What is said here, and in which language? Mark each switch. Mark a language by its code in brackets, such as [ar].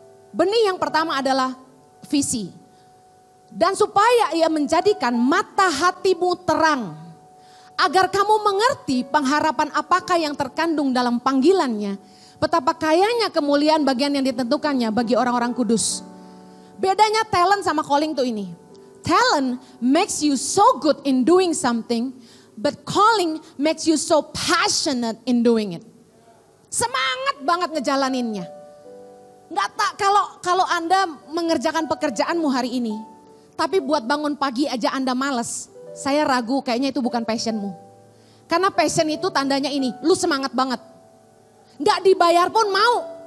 [id] Benih yang pertama adalah visi. Dan supaya ia menjadikan mata hatimu terang. Agar kamu mengerti pengharapan apakah yang terkandung dalam panggilannya. Betapa kayanya kemuliaan bagian yang ditentukannya bagi orang-orang kudus. Bedanya talent sama calling tuh ini. [en] Talent makes you so good in doing something. But calling makes you so passionate in doing it. [id] Semangat banget ngejalaninnya. Nggak tak kalau Anda mengerjakan pekerjaanmu hari ini, tapi buat bangun pagi aja Anda males, saya ragu kayaknya itu bukan passionmu. Karena passion itu tandanya ini, lu semangat banget. Nggak dibayar pun mau.